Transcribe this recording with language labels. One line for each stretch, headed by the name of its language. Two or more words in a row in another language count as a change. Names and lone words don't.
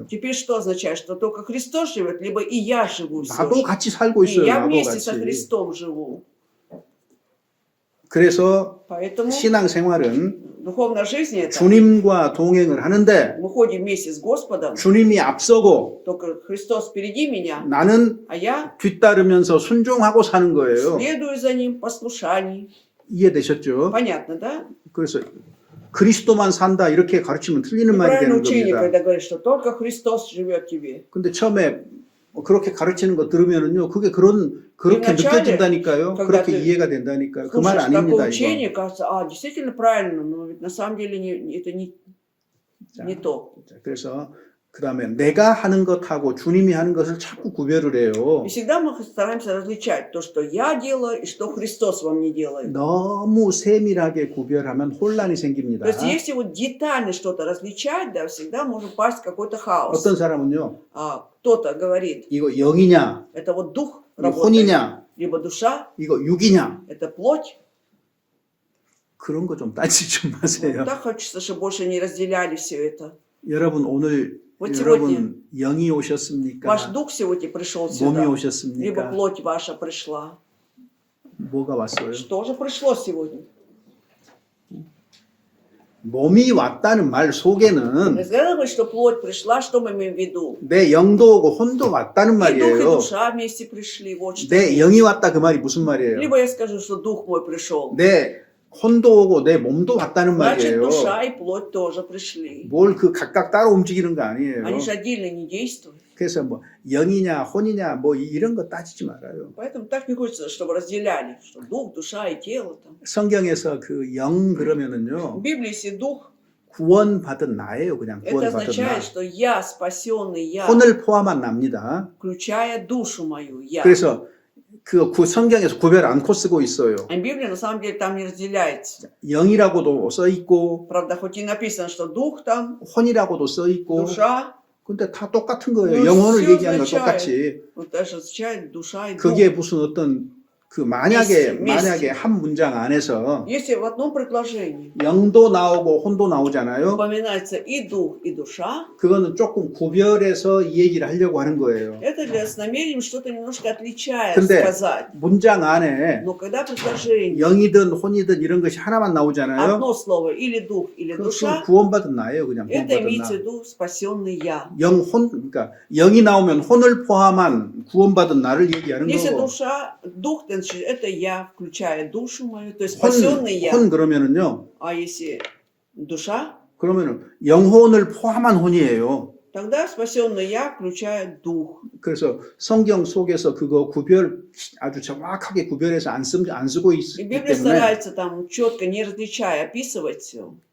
Russian: теперь что означает? Что только Христос живет, либо и я живу все
Korean: 나도
Russian: же.
Korean: 같이 살고
Russian: И
Korean: 있어요.
Russian: я
Korean: 나도
Russian: вместе со
Korean: 같이.
Russian: Христом живу.
Korean: 그래서
Russian: Поэтому
Korean: 신앙생활은
Russian: духовная жизнь это
Korean: 주님과 동행을 하는데
Russian: мы ходим вместе с Господом,
Korean: 주님이 앞서고
Russian: только Христос впереди меня,
Korean: 나는
Russian: а я
Korean: 뒤따르면서 순종하고 사는 거예요.
Russian: следую за Ним, послушаний.
Korean: 이해되셨죠?
Russian: Понятно, да?
Korean: 그래서 그리스도만 산다 이렇게 가르치면 틀리는 말이
Russian: Неправильное
Korean: 되는
Russian: учение,
Korean: 겁니다.
Russian: когда говорит, что только Христос живет в тебе.
Korean: 근데 처음에 그렇게 가르치는 거 들으면은요, 그게 그렇게
Russian: вначале,
Korean: 느껴진다니까요.
Russian: когда
Korean: 그렇게
Russian: ты
Korean: 이해가 된다니까요. 그 말
Russian: Слушаешь такое
Korean: 아닙니다, 이거.
Russian: учение, кажется, действительно правильно, но ведь на самом деле это не то.
Korean: 자, 그래서 그 다음에 내가 하는 것하고 주님이 하는 것을 자꾸 구별을 해요.
Russian: И всегда мы стараемся различать то, что я делаю, и что Христос во мне делает.
Korean: 너무 세밀하게 구별하면 혼란이 생깁니다.
Russian: То есть, если вот детально что-то различать, да, всегда может упасть в какой-то хаос.
Korean: 어떤 사람은요,
Russian: Кто-то говорит,
Korean: 이거 영이냐,
Russian: это вот дух
Korean: 이거
Russian: работает,
Korean: 혼이냐,
Russian: либо душа,
Korean: 이거 육이냐,
Russian: это плоть.
Korean: 그런 거 좀 따지지 좀 마세요.
Russian: Так хочется, чтобы больше не разделяли все это.
Korean: 여러분 오늘
Russian: Вот
Korean: 여러분 영이 오셨습니까?
Russian: Ваш дух сегодня пришел
Korean: 몸이
Russian: сюда, либо
Korean: 오셨습니까?
Russian: плоть ваша пришла.
Korean: 뭐가 왔어요?
Russian: Что же пришло сегодня?
Korean: 몸이 왔다는 말 속에는
Russian: Когда говорит, что плоть пришла, что мы имеем в виду?
Korean: 내 영도 오고 혼도 왔다는
Russian: И дух, и
Korean: 말이에요.
Russian: душа вместе пришли. Вот что.
Korean: 내 영이 왔다 그 말이 무슨 말이에요?
Russian: Либо я скажу, что дух мой пришел.
Korean: 내 혼도 오고 내 몸도 왔다는
Russian: Значит,
Korean: 말이에요.
Russian: душа и плоть тоже пришли.
Korean: 뭘 그 각각 따로 움직이는 거 아니에요.
Russian: Они же отдельно не действуют.
Korean: 그래서 뭐 영이냐 혼이냐 뭐 이런 거 따지지 말아요.
Russian: Поэтому так не хочется, чтобы разделяли, что дух, душа и тело. Там.
Korean: 성경에서 그 영 그러면은요
Russian: В Библии если дух,
Korean: 구원받은 나예요. 그냥
Russian: это
Korean: 구원받은 나.
Russian: означает, что я спасенный, я,
Korean: 혼을 포함한 납니다.
Russian: включая душу мою, я.
Korean: 그래서 그 성경에서 구별 않고 쓰고 있어요.
Russian: А Библия на самом деле там не разделяется.
Korean: 영이라고도 써 있고
Russian: Правда, хоть и написано, что дух там,
Korean: 혼이라고도 써 있고
Russian: душа,
Korean: 근데 다 똑같은 거예요. 뭐 영혼을
Russian: все
Korean: 얘기하는 거
Russian: означает.
Korean: 똑같이.
Russian: вот даже означает душа и дух.
Korean: 그게 무슨 어떤 그 만약에 미스. 한 문장 안에서
Russian: Если в одном предложении
Korean: 영도 나오고 혼도 나오잖아요.
Russian: упоминается и дух, и душа,
Korean: 그거는 조금 구별해서 이 얘기를 하려고 하는 거예요.
Russian: это с намерением что-то немножко отличая
Korean: 근데
Russian: сказать.
Korean: 문장 안에
Russian: Но когда предложение,
Korean: 영이든 혼이든 이런 것이 하나만 나오잖아요.
Russian: одно слово, или дух, или
Korean: 그것은
Russian: душа,
Korean: 구원받은 나예요. 그냥
Russian: это
Korean: 구원받은
Russian: имеется в
Korean: 나.
Russian: виду спасенный я.
Korean: 영혼 그러니까 영이 나오면 혼을 포함한 구원받은 나를 얘기하는
Russian: Если
Korean: 거고.
Russian: душа, дух, значит, это я, включая душу мою, то есть спасенный я.
Korean: 혼 그러면은요.
Russian: А если душа,
Korean: 그러면은 영혼을 포함한 혼이에요.
Russian: тогда спасенный я, включая дух.
Korean: 그래서 성경 속에서 그거 구별 아주 정확하게 구별해서 안 쓰고
Russian: И
Korean: 있기
Russian: Библия
Korean: 때문에
Russian: старается там четко, не различая, описывать все.